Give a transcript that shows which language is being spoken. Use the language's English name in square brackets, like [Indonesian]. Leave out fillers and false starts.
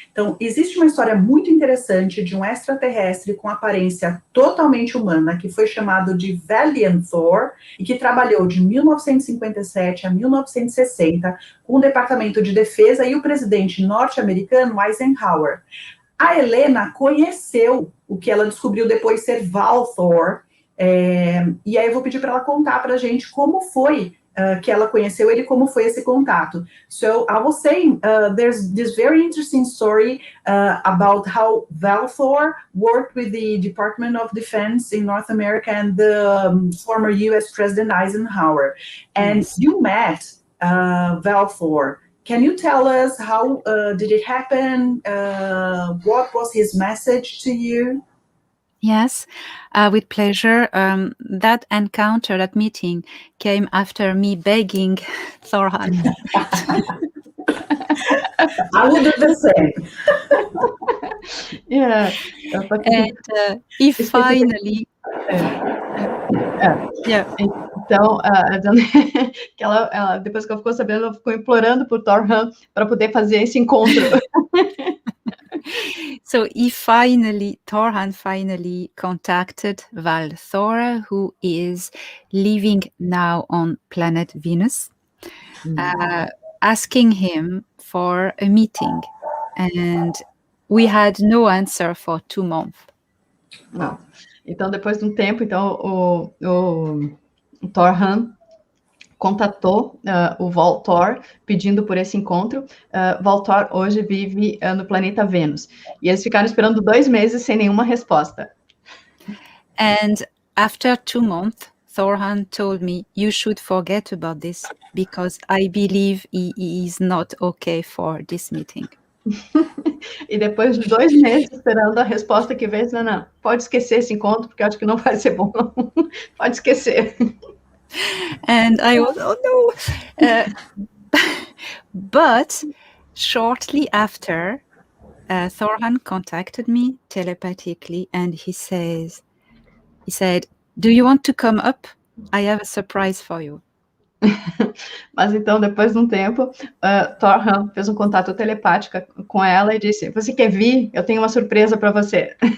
[Portuguese] Então, existe uma história muito interessante de um extraterrestre com aparência totalmente humana, que foi chamado de Valiant Thor, e que trabalhou de 1957 a 1960 com o Departamento de Defesa e o presidente norte-americano Eisenhower. A Helena conheceu o que ela descobriu depois ser Valthor, e aí eu vou pedir para ela contar para a gente como foi que ela conheceu ele, como foi esse contato. [English] So I was saying, there's this very interesting story about how Valthor worked with the Department of Defense in North America and the former US President Eisenhower. And you met Valthor. Can you tell us how did it happen? What was his message to you? Yes, with pleasure. That encounter, that meeting, came after me begging Thorhan. I will do the same. Yeah. And he finally... [Portuguese] Então, que ela, depois que ela ficou sabendo, ela ficou implorando por Thorhan para poder fazer esse encontro. [English] So Thorhan finally contacted Valthor, who is living now on planet Venus, asking him for a meeting. And we had no answer for 2 months. [Portuguese] Não. Então, depois de um tempo, o Thorhan contatou o Valthor pedindo por esse encontro. Valthor hoje vive no planeta Vênus. E eles ficaram esperando 2 meses sem nenhuma resposta. [English] And after 2 months, Thorhan told me, you should forget about this because I believe he is not okay for this meeting. [Portuguese] E depois de 2 meses esperando a resposta que veio, não, pode esquecer esse encontro, porque eu acho que não vai ser bom, não. Pode esquecer. [English] And I was, oh no. But shortly after, Thorhan contacted me telepathically, and he said, do you want to come up? I have a surprise for you. [Portuguese] Mas então, depois de um tempo, Thorhan fez um contato telepático com ela e disse, você quer vir? Eu tenho uma surpresa para você.